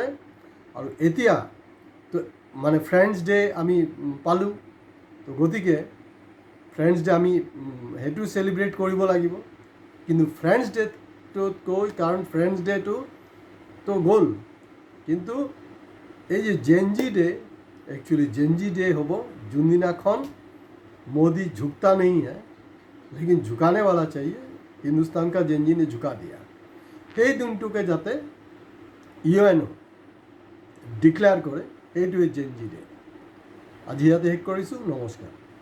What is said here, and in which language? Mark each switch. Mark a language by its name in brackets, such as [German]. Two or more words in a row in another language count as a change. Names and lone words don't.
[Assamese] আৰু এতিয়া তো মানে ফ্ৰেণ্ডছ ডে আমি পালোঁ, তো গতিকে ফ্ৰেণ্ডছ ডে আমি সেইটো চেলিব্ৰেট কৰিব লাগিব। কিন্তু ফ্ৰেণ্ডছ ডেটোতকৈ, কাৰণ ফ্ৰেণ্ডছ ডেটো তো গ'ল, কিন্তু এই যে জেনজি ডে, [Hindi] एक्चुअली जेनजी डे हो जोनदिनाखन मोदी झुकता नहीं है लेकिन झुकाने वाला चाहिए, हिंदुस्तान का जेनजी ने झुका दिया। [Assamese] সেই দিনটোকে যাতে ইউএনও ডিক্লেয়াৰ কৰে, সেইটোৱে জেনজি ডে। আজি ইয়াতে শেষ কৰিছোঁ। নমস্কাৰ।